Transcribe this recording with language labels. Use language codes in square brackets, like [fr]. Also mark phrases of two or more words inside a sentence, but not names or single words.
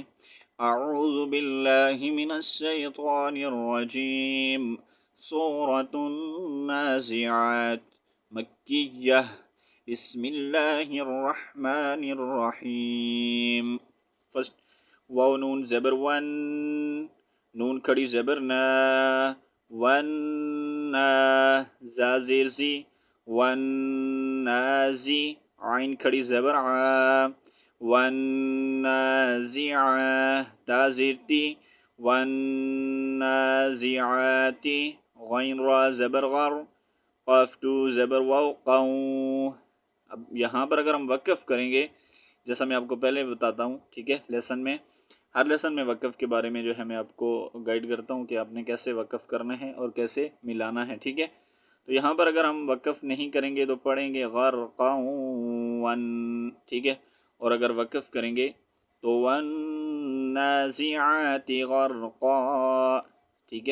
[ar] اعوذ باللہ من الشیطان الرجیم، سورۃ النازعات مکیہ، بسم اللہ الرحمن الرحیم۔ [ur] فرسٹ واو نون زبر ون، نون کھڑی زبر نا، ون زا زیر زی، ون نازی، عین کھڑی زبر عا، ون نازعا تا زیر تی، ون نازعاتی، غین را زبر غر، قاف ٹو زبر واو قو۔ اب یہاں پر اگر ہم وقف کریں گے، جیسا میں آپ کو پہلے بتاتا ہوں، ٹھیک ہے، لیسن میں ہر لیسن میں وقف کے بارے میں جو ہے میں آپ کو گائیڈ کرتا ہوں کہ آپ نے کیسے وقف کرنا ہے اور کیسے ملانا ہے، ٹھیک ہے۔ تو یہاں پر اگر ہم وقف نہیں کریں گے تو پڑھیں گے غرقا ون، ٹھیک ہے، اور اگر وقف کریں گے تو [ar] ون نازعات غرقا، [ur] ٹھیک ہے۔